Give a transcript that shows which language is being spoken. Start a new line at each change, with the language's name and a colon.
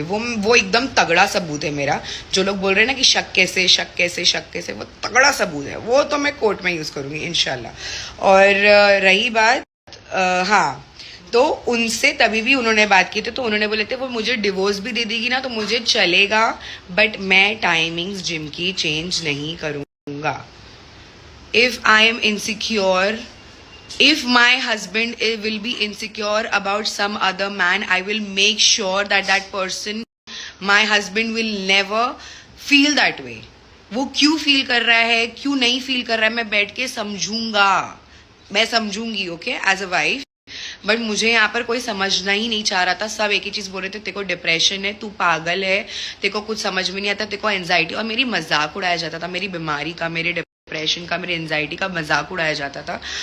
Hindi: वो एकदम तगड़ा सबूत है मेरा। जो लोग बोल रहे हैं ना कि शक कैसे, वो तगड़ा सबूत है, वो तो मैं कोर्ट में यूज़ करूंगी इंशाल्लाह। और रही बात हाँ, तो उनसे तभी भी उन्होंने बात की थी, तो उन्होंने बोले थे वो मुझे डिवोर्स भी दे देगी ना तो मुझे चलेगा, बट मैं टाइमिंग्स जिम की चेंज नहीं करूँगा।
English: If I am insecure, if my husband will be insecure about some other man, I will make sure that that person, my husband, will never feel that way.
Hindi: वो क्यों feel कर रहा है, क्यों नहीं फील कर रहा है, मैं बैठ के समझूंगा, मैं समझूंगी, okay,
English: As a wife.
Hindi: But मुझे यहाँ पर कोई समझना ही नहीं चाह रहा था। सब एक ही चीज बोल रहे थे, तेरे को डिप्रेशन है, तू पागल है, तेरे को कुछ समझ में नहीं आता, तेरे को एंजाइटी। और मेरी मजाक उड़ाया जाता था, मेरी बीमारी का, मेरे डिप्रेशन का, मेरी एंजाइटी का मजाक उड़ाया जाता था।